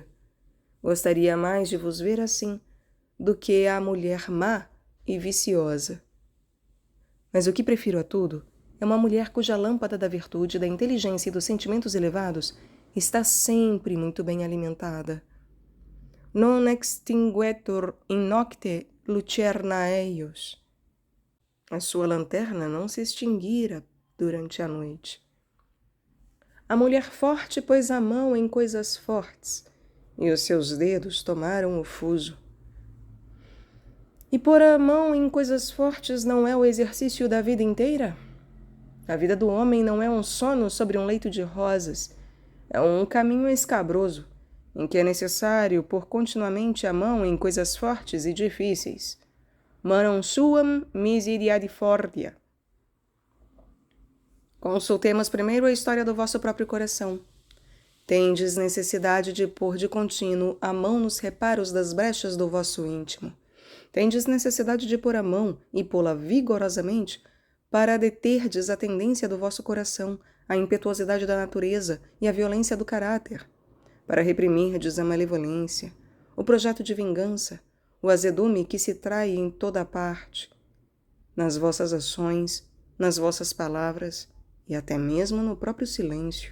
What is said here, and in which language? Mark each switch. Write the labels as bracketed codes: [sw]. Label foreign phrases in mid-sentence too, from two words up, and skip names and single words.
[pt] Gostaria mais de vos ver assim, do que a mulher má e viciosa. Mas o que prefiro a tudo é uma mulher cuja lâmpada da virtude, da inteligência e dos sentimentos elevados está sempre muito bem alimentada. [la] Non extinguetur in nocte lucerna eius. [pt] A sua lanterna não se extinguira durante a noite. A mulher forte pôs a mão em coisas fortes, e os seus dedos tomaram o fuso. E pôr a mão em coisas fortes não é o exercício da vida inteira? A vida do homem não é um sono sobre um leito de rosas, é um caminho escabroso, em que é necessário pôr continuamente a mão em coisas fortes e difíceis. [la] Manum suam misericordia. [pt] Consultemos primeiro a história do vosso próprio coração. Tendes necessidade de pôr de contínuo a mão nos reparos das brechas do vosso íntimo. Tendes necessidade de pôr a mão, e pô-la vigorosamente, para deterdes a tendência do vosso coração, a impetuosidade da natureza e a violência do caráter, para reprimirdes a malevolência, o projeto de vingança, o azedume que se trai em toda a parte, nas vossas ações, nas vossas palavras e até mesmo no próprio silêncio.